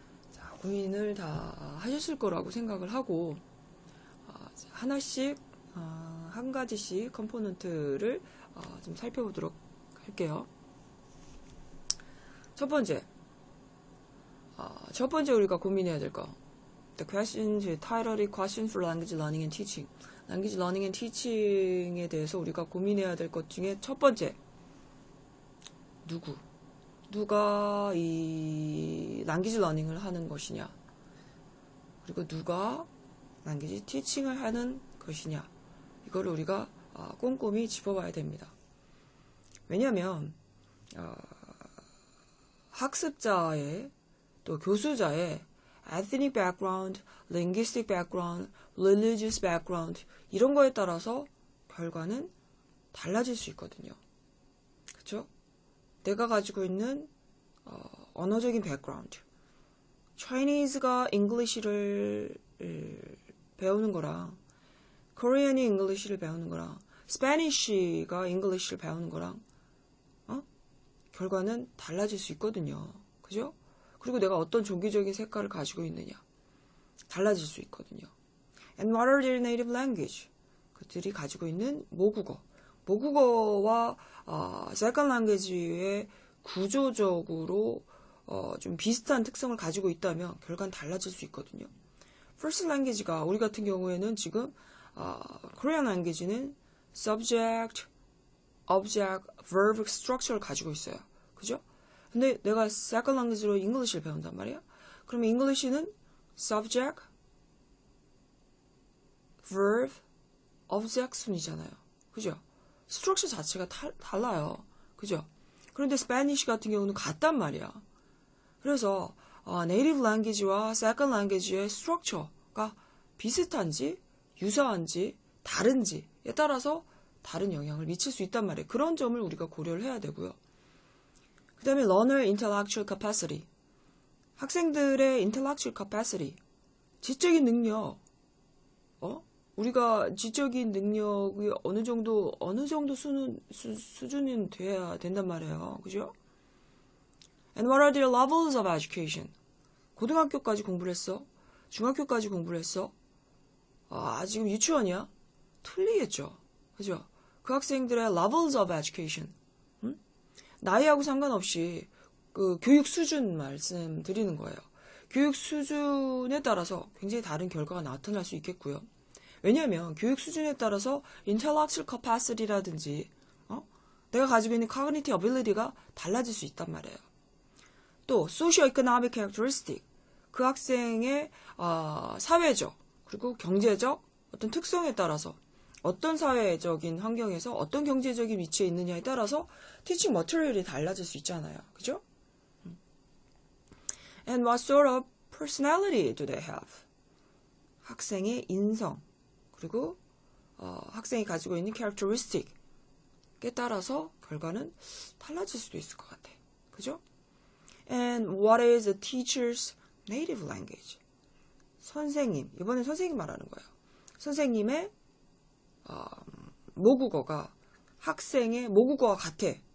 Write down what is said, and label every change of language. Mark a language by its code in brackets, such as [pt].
[ko] 자, 고민을 다 하셨을 거라고 생각을 하고 하나씩 한 가지씩 컴포넌트를 좀 살펴보도록 할게요. 첫 번째 우리가 고민해야 될 거. [en] The question, title is Question for Language Learning and Teaching. [ko] Language Learning and Teaching 에 대해서 우리가 고민해야 될 것 중에 첫 번째. 누가 이 Language Learning 을 하는 것이냐. 그리고 누가 Language Teaching 을 하는 것이냐. 이거를 우리가 꼼꼼히 짚어봐야 됩니다. 왜냐하면 학습자의 또 교수자의 ethnic background, linguistic background, religious background 이런 거에 따라서 결과는 달라질 수 있거든요. 그렇죠? 내가 가지고 있는 언어적인 background, Chinese가 English를 배우는 거랑 Korean이 English를 배우는 거랑 Spanish가 English를 배우는 거랑 결과는 달라질 수 있거든요. 그죠? 그리고 내가 어떤 종교적인 색깔을 가지고 있느냐 달라질 수 있거든요. [en] And what are their native language? [ko] 그들이 가지고 있는 모국어와 second language 의 구조적으로 좀 비슷한 특성을 가지고 있다면 결과는 달라질 수 있거든요. first language 가 우리 같은 경우에는 지금 Korean language 는 subject, object, verb structure 를 가지고 있어요. 그죠? 근데 내가 second language 로 English를 배운단 말이야. 그러면 English는 subject, verb, object 순이잖아요. 그죠? 스트럭처 자체가 달라요. 그죠? 그런데 Spanish 같은 경우는 같단 말이야. 그래서 native language 와 second language 의 스트럭처가 비슷한지, 유사한지, 다른지에 따라서 다른 영향을 미칠 수 있단 말이에요. 그런 점을 우리가 고려를 해야 되고요. 그 다음에 learner intellectual capacity. 학생들의 intellectual capacity. 지적인 능력. 우리가 지적인 능력이 어느 정도 수준은 돼야 된단 말이에요. 그죠? [en] And what are their levels of education? [ko] 고등학교까지 공부를 했어? 중학교까지 공부를 했어? 지금 유치원이야? 틀리겠죠. 그죠? 그 학생들의 levels of education. 나이하고 상관없이 그 교육 수준 말씀드리는 거예요. 교육 수준에 따라서 굉장히 다른 결과가 나타날 수 있겠고요. 왜냐하면 교육 수준에 따라서 intellectual capacity 라든지 내가 가지고 있는 cognitive ability 가 달라질 수 있단 말이에요. 또 socio-economic characteristic, 그 학생의 사회적 그리고 경제적 어떤 특성에 따라서 어떤 사회적인 환경에서 어떤 경제적인 위치에 있느냐에 따라서 teaching material 이 달라질 수 있잖아요. 그죠? [en] And what sort of personality do they have? [ko] 학생의 인성 그리고 학생이 가지고 있는 characteristic에 따라서 결과는 달라질 수도 있을 것 같아. 그죠? [en] And what is the teacher's native language? [ko] 선생님, 이번엔 선생님 말하는 거예요. 선생님의 모국어가 학생의 모국어와 같아.